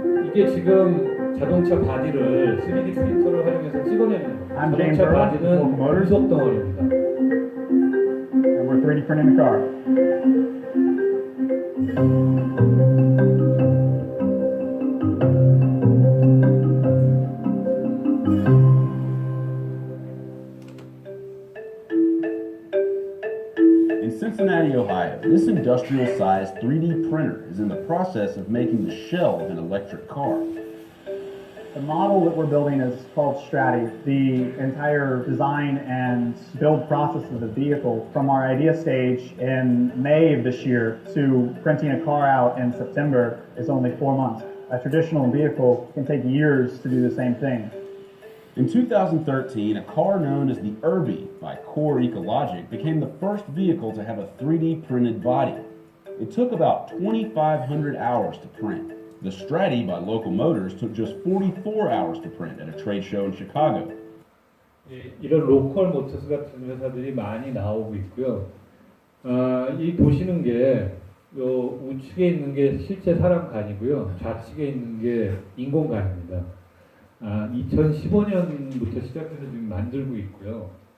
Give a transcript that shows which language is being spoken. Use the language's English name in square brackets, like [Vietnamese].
[Korean] 이게 지금 자동차 바디를 3D 프린터를 활용해서 찍어내는 거예요. 자동차 바디는 금속 덩어리입니다. [English] And we're 3D printing the car. In Cincinnati, Ohio, this industrial-sized 3D printer is in the process of making the shell of an electric car. The model that we're building is called Stratty. The entire design and build process of the vehicle, from our idea stage in May of this year to printing a car out in September, is only 4 months. A traditional vehicle can take years to do the same thing. In 2013, a car known as the Irby by Core Ecologic became the first vehicle to have a 3D printed body. It took about 2,500 hours to print. The Stratty by Local Motors took just 44 hours to print at a trade show in Chicago. [Korean] 이런 로컬 모터스 같은 회사들이 많이 나오고 있고요. 이 보시는 게 우측에 있는 게 실제 사람간이고요. 좌측에 있는 게 인공간입니다. 2015년부터 시작해서 지금 만들고 있고요.